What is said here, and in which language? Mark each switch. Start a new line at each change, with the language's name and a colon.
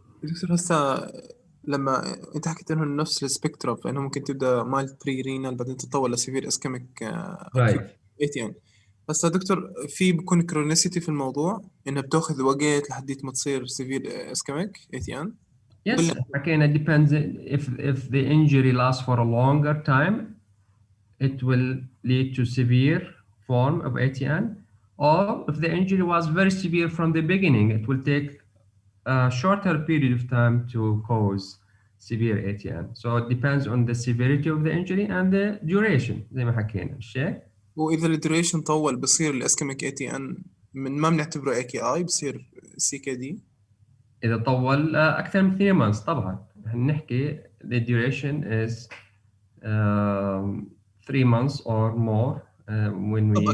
Arabic: دكتور هسه لما أنت حكيت إنه نفس السبيكترم فإنه ممكن تبدأ مال بري رينال بعدين تتطور لسيفير اسكيميك
English: Right. ATN.
Arabic: هسه دكتور في بكون كرونيسيتي في الموضوع إنها بتاخذ وقت لحد ما تصير سيفير اسكيميك ATN.
English: Yes, again, it depends. If the injury lasts for a longer time, it will lead to severe form of ATN. Or if the injury was very severe from the beginning, it will take a shorter period of time to cause severe ATN. So it depends on the severity of the injury and the duration
Arabic: زي ما حكينا الشيء. وإذا الديوريشن طول بصير الاسكيميك ATN ما بنعتبره AKI بصير CKD. إذا طول أكثر من
English: 3 months
Arabic: طبعا نحكي
English: the duration is 3 months or more when we